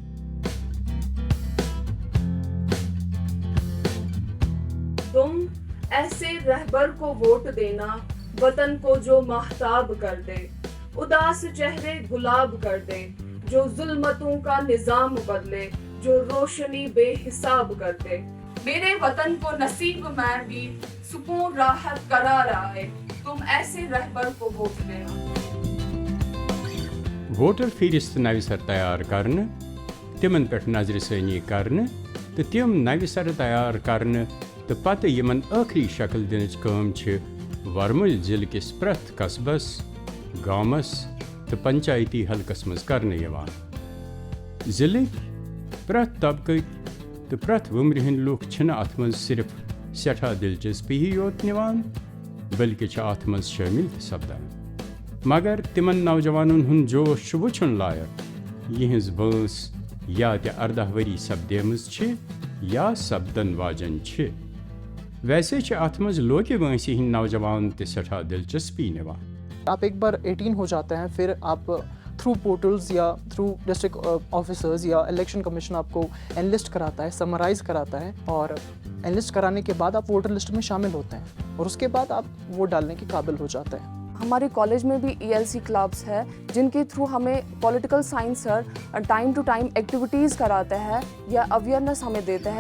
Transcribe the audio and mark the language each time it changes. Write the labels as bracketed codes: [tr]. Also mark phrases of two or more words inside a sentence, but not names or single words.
[ur] تم ایسے رہبر کو ووٹ دینا وطن کو جو مہتاب کر دے، اداس چہرے گلاب کر دے، جو ظلمتوں کا نظام بدلے، جو روشنی بے حساب کر دے. میرے وطن کو نصیب میں بھی سکون راحت قرار آئے، تم ایسے رہبر کو ووٹ دینا. [ks] ووٹر فہرست نو سر تیار کرنے تمن پہ نظر ثانی کرنے تو تم نو سر تیار کرنے تو پتہ یمن آخری شکل دنچ کام ورمل ضلع کس پریت قصبس گامس تو پنچایتی حلقس مز کرنے یوان ضلع پریت طبقہ تو پریت ومر ہند لوگ چھنہ ات مز صرف سٹھا دلچسپی ہی یوت نوان بلکہ ات مز شامل سپدان مگر تمن نوجوانن ہند جوش وچھن لائق یہز بانس یا تہ 18 وری سپدیمز یا سپدن واجن ویسے ات مز لوکہ وانسی ہند نوجوان تہ سٹھا دلچسپی نوان. [ur] آپ ایک بار 18 ہو جاتے ہیں پھر آپ [en] through portals [ur] یا [en] through district officers [ur] یا [en] election commission [ur] آپ کو انلسٹ کراتا ہے، سمرائز کراتا ہے، اور انلسٹ کرانے کے بعد آپ [en] voter list [ur] میں شامل ہوتے ہیں اور اس کے بعد آپ ووٹ ڈالنے کے قابل ہو جاتے ہیں. ہمارے کالج میں بھی ELC کلبس ہے جن کے تھرو ہمیں [en] political science sir time to time activities [ur] کراتے ہیں یا اویئرنیس ہمیں دیتے ہیں.